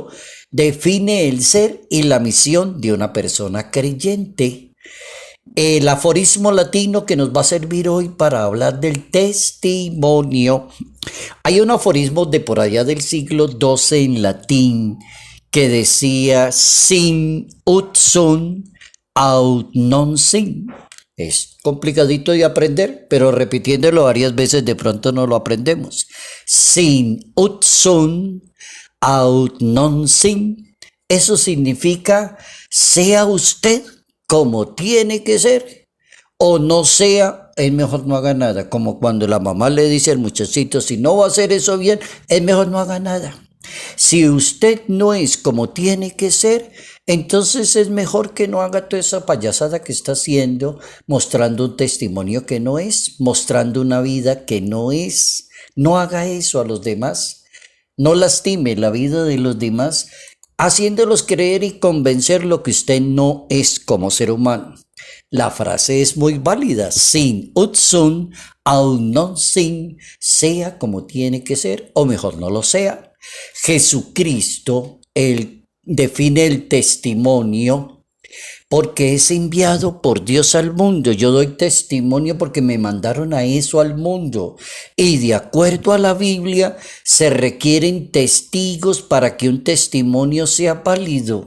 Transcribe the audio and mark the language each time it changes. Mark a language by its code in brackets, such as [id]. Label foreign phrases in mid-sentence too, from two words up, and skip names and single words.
[es] Define el ser y la misión de una persona creyente. El aforismo latino que nos va a servir hoy para hablar del testimonio. Hay un aforismo de por allá del siglo XII en latín que decía [la] sin ut sunt aut non sint. [es] Es complicadito de aprender, pero repitiéndolo varias veces de pronto no lo aprendemos. [la] Sin ut sunt aut non sint. [es] Eso significa sea usted como tiene que ser, o no sea, es mejor no haga nada. Como cuando la mamá le dice al muchachito, si no va a hacer eso bien, es mejor no haga nada. Si usted no es como tiene que ser, entonces es mejor que no haga toda esa payasada que está haciendo, mostrando un testimonio que no es, mostrando una vida que no es. No haga eso a los demás. No lastime la vida de los demás, haciéndolos creer y convencer lo que usted no es como ser humano. La frase es muy válida, [la] sin ut sunt aut non sint, [es] sea como tiene que ser, o mejor no lo sea. Jesucristo define el testimonio porque es enviado por Dios al mundo. Yo doy testimonio porque me mandaron a eso al mundo. Y de acuerdo a la Biblia, se requieren testigos para que un testimonio sea válido.